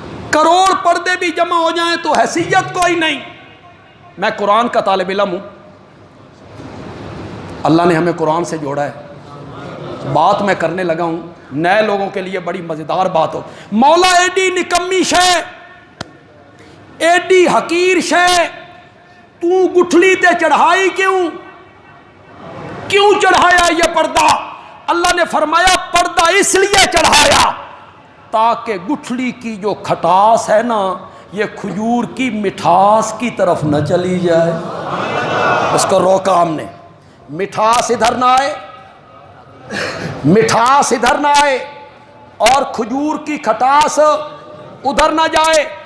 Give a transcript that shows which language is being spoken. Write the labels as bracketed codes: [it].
[ur] کروڑ پردے بھی جمع ہو جائیں تو حیثیت کوئی نہیں. میں قرآن کا طالب علم ہوں، اللہ نے ہمیں قرآن سے جوڑا ہے. بات میں کرنے لگا ہوں نئے لوگوں کے لیے بڑی مزیدار بات ہو. [pa] مولا ایڈی نکمی شے، ایڈی حقیر شے، تو گٹھلی تے چڑھائی کیوں [ur] چڑھایا یہ پردہ؟ اللہ نے فرمایا پردہ اس لیے چڑھایا تاکہ گٹھلی کی جو کھٹاس ہے نا یہ کھجور کی مٹھاس کی طرف نہ چلی جائے. اس کو روکا ہم نے. مٹھاس ادھر نہ آئے, مٹھاس ادھر نہ آئے اور کھجور کی کھٹاس ادھر نہ جائے.